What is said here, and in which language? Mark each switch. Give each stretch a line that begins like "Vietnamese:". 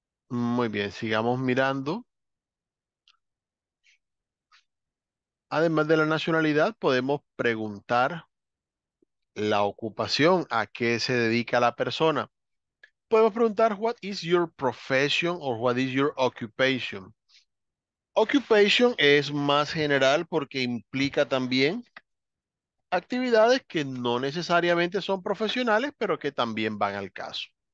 Spanish: Muy bien, sigamos mirando. Además de la nacionalidad, podemos preguntar la ocupación, a qué se dedica la persona. Podemos preguntar,
English: what is your profession or what is your occupation?
Spanish: Occupation es más general porque implica también actividades que no necesariamente son profesionales, pero que también van al caso.